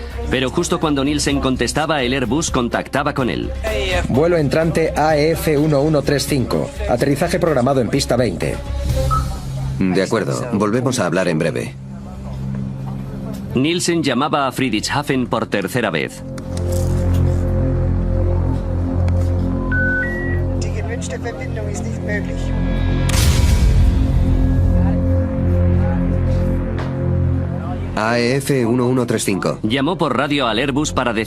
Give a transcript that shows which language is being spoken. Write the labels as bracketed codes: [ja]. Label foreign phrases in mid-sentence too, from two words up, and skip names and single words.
[es] Pero justo cuando Nielsen contestaba, el Airbus contactaba con él. Vuelo entrante AF1135. Aterrizaje programado en pista 20. De acuerdo, volvemos a hablar en breve. Nielsen llamaba a Friedrichshafen por tercera vez. [de] Die gewünschte Verbindung ist nicht möglich. [es] AF1135. Llamó por radio al Airbus para decir